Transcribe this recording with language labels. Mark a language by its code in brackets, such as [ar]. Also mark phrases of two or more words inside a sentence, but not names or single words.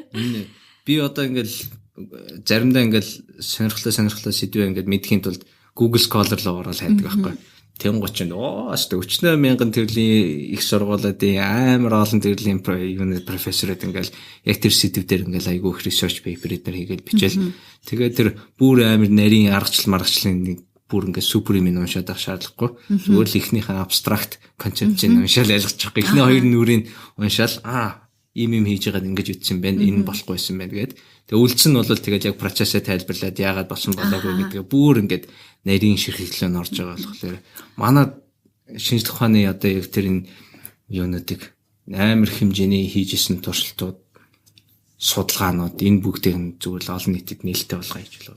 [mn] Би одоо ингээд заримдаа ингээд сонирхолтой сэдвээ ингээд мэдхийн тулд Google Scholar руу ороод хайдаг байхгүй. Тэнгуут чинь өчнөө 1000 төрлийн их сургуулиудын амар олон төрлийн юуны профессорууд ингээл яг тэр сэдв дээр ингээл айгүй их [en] research paper [mn] эдгээр хийгээл бичээл. Тэгээд тэр бүр амар нарийн маргачлын нэг бүр ингээд супер юм уншаад авах шаардлагагүй. Зүгээр л ихнийхээ [en] abstract concept- [mn] ийг уншаал ялгачих. Эхний хоёр нүрийг уншаал ийм хийж байгаад ингэж үтсэн байна. Энэ болохгүйсэн байна гэдэг. Тэгээ үлдсэн нь бол тэгээд яг процессыг тайлбарлаад яагаад болсон болоогүй гэдгээ бүр ингээд нарийн ширхэгдлөө орж байгаа болохоор манай шинжлэх ухааны одоо яг тэр энэ юунуудыг амар хэмжээний хийжсэн туршилтууд судалгаанууд энэ бүгдийг нь зүгээр л олон нийтэд нээлттэй болгоё гэж болно.